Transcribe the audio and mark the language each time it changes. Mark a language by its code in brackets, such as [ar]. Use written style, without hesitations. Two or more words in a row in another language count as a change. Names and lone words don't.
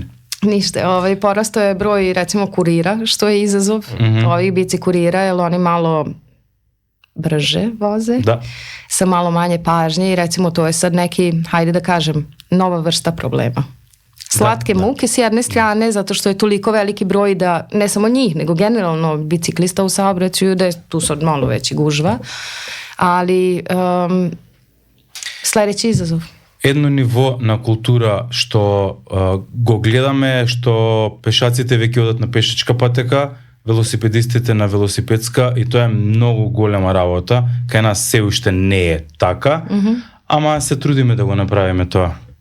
[sr] Ništa, porastao je broj recimo kurira, što je izazov, ovih bici kurira, jer oni malo brže voze, sa malo manje pažnje i recimo to je sad neki, hajde da kažem, nova vrsta problema. Slatke muke s jedne strane, zato što je toliko veliki broj da, ne samo njih, nego generalno biciklista u saobraćaju, da je tu sad malo veći gužva, ali sledeći izazov. [mk] Едно ниво на култура што го гледаме, што пешаците веќе одат на пешачка патека, велосипедистите на велосипедска, и тоа е многу голема работа. Кај нас се уште не е така, ама се трудиме да го направиме тоа.